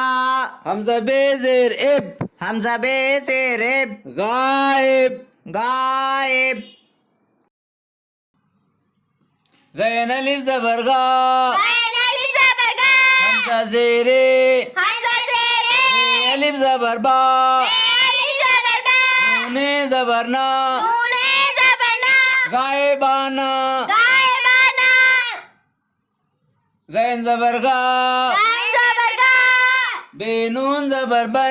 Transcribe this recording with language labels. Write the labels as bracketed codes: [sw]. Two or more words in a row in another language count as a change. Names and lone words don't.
[ur] ہمزہ بے زیر اِب, ہمزہ بے زیر اِب, غائب. غائب. غین الف زبر غا, غین الف زبر غار, ہمزہ زیرے, ہمزہ زیرے, بے الف زبر با, بے الف زبر با, نون زبر نا, نون زبر نا, غائبانہ. غائبانہ. غین زبر غا, غین زبر غا, بے نون زبر بن,